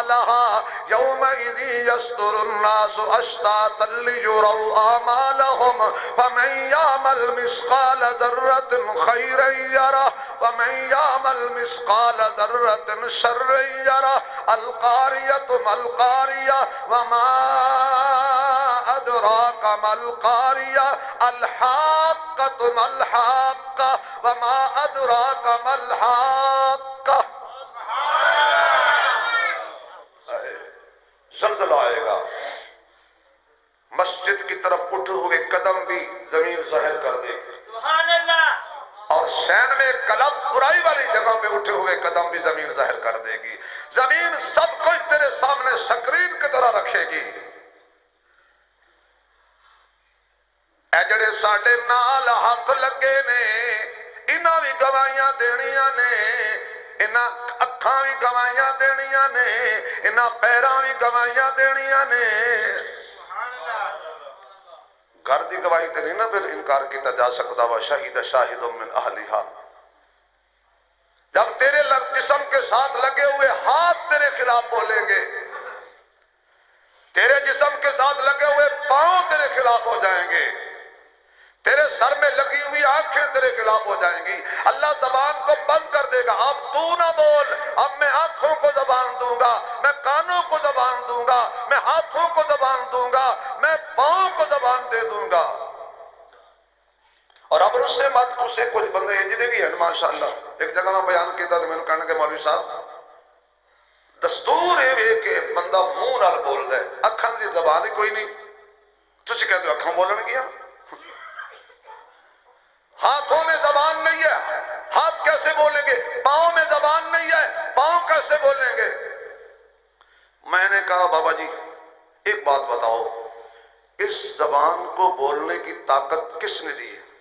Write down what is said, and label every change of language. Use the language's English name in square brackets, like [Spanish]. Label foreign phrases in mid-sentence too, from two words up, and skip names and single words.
[Arabic] لها يومئذ يصدر الناس اشتاتا ليروا اعمالهم فمن يعمل مثقال ذرة خيرا يره ومن يعمل مثقال ذرة شرا يره القارية ما القارية وما أدراك ما القارية الحاقة ما الحاقة وما أدراك ما الحاقة۔ [Urdu] زلزلہ آئے گا، مسجد کی طرف اٹھے ہوئے قدم بھی زمین ظاہر کر دے گی، [Arabic] سبحان اللہ، [Urdu] اور سین میں کلب برائی والی جگہ پہ اٹھے ہوئے قدم بھی زمین ظاہر کر دے گی۔ زمین سب کچھ تیرے سامنے سکرین کی طرح رکھے گی۔ [Punjabi] اے جڑے ساڑھے نال ہاتھ لگے نے انہاں بھی گواہیاں دینیاں نے، انہاں اکھاں بھی گواہیاں دینیاں نے، انہاں پیراں بھی گواہیاں دینیاں نے۔ گھر دی گواہی تے نہیں نا پھر انکار کیتا جا سکتا، [Arabic] وَشَهِدَ شَاهِدٌ مِّنْ أَهْلِهَا۔ [Urdu] جب تیرے جسم کے ساتھ لگے ہوئے ہاتھ تیرے خلاف بولیں گے، تیرے جسم کے ساتھ لگے ہوئے پاؤں تیرے خلاف ہو جائیں گے، تیرے سر میں لگی ہوئی آنکھیں تیرے خلاف ہو جائیں گی۔ اللہ زبان کو بند کر دے گا، اب تو نہ بول، اب میں آنکھوں کو زبان دوں گا، میں کانوں کو زبان دوں گا، میں ہاتھوں کو زبان دوں گا، میں پاؤں کو زبان دے دوں گا۔ اور اب اس سے مت اسے کچھ بندے جدے بھی ہیں ماشاءاللہ۔ [Punjabi] ایک جگہ میں بیان کیتا تو میں نے کہنا کہ مولوی صاحب دستور ہے کہ بندہ منہ نال بول دے، اکھاں دی زبان ہی کوئی نہیں، تسی کہتے ہو اکھاں بولن گیا، [Urdu] ہاتھوں میں زبان نہیں ہے، ہاتھ کیسے بولیں گے؟ پاؤں میں زبان نہیں ہے، پاؤں کیسے بولیں گے؟ میں نے کہا بابا جی ایک بات بتاؤ، اس زبان کو بولنے کی طاقت کس نے دی ہے؟